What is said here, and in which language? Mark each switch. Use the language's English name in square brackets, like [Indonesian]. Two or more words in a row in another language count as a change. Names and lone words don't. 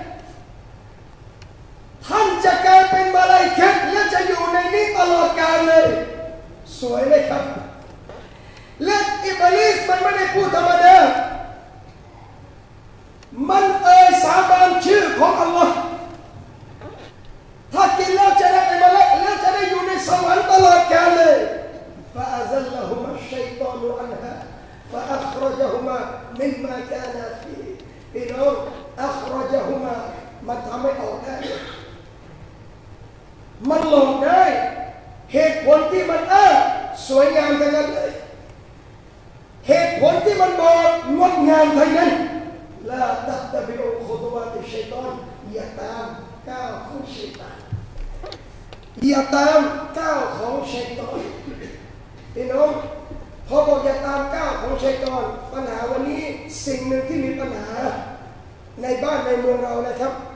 [Thai] ท่านจะกลายเป็นมาลาอิกะฮ์และจะอยู่ในนี้ตลอดกาลเลยสวยไหมครับและอิบลิสมันไม่ได้พูดธรรมดา มันสาบานชื่อของอัลลอฮ์ถ้ากินแล้วจะได้เป็นมะลาอิกะฮ์แล้วจะได้อยู่ในสวรรค์ตลอดกาลเลย [Arabic] فأزلهما الشيطان عنها فأخرجهما مما كانا فيه [Thai] พี่น้อง أخرجهما มันทำให้ออกได้ มันหลอกได้เหตุผลที่มันสวยงามทั้งนั้นเลยเหตุผลที่มันบอกงดงามทั้งนั้น [Arabic] لا تتبعوا خطوات الشيطان [Thai] อย่าตามก้าวของชัยฏอนอย่าตามก้าวของชัยฏอนพี่น้องพอบอกอย่าตามก้าวของชัยฏอนปัญหาวันนี้สิ่งหนึ่งที่มีปัญหาในบ้านในเมืองเรานะครับ